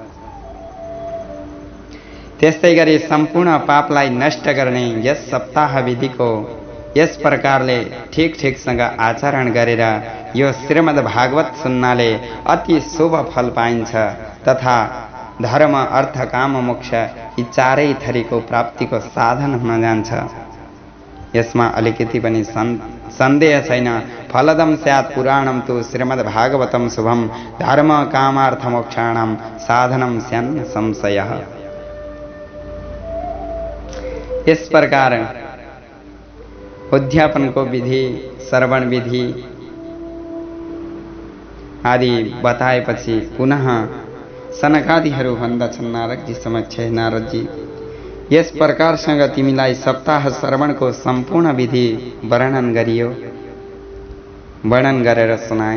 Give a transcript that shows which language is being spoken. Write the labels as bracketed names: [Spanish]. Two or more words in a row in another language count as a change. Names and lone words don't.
[Nepali] त्यस्तै गरी सम्पूर्ण पापलाई नष्ट गर्ने यस सप्ताह विधिको यस प्रकारले ठिकसँग आचरण गरेर यो श्रीमद् भागवत सुन्नाले अति शुभ फल पाइन्छ तथा धर्म, अर्थ, काम, मोक्ष यी 4 थरीको प्राप्तिको साधन हुन जान्छ। यसमा अलिकति पनि सन्देह छैन। [Sanskrit] फलदम स्यात् पुराणम तु श्रीमद् भागवतम शुभम, धर्म, कामार्थ, मोक्षाणां साधनम स्यान्न संशयः। [Nepali] इस प्रकार उद्यापनको विधि, श्रवण विधि आदि बताएपछि पुनः सनकादिहरू भन्दछन् नारदजी समक्ष, नारदजी यस प्रकारसँग तिमीलाई सप्ताह श्रवणको सम्पूर्ण विधि वर्णन गरियो, वर्णन गरेर सुनाए।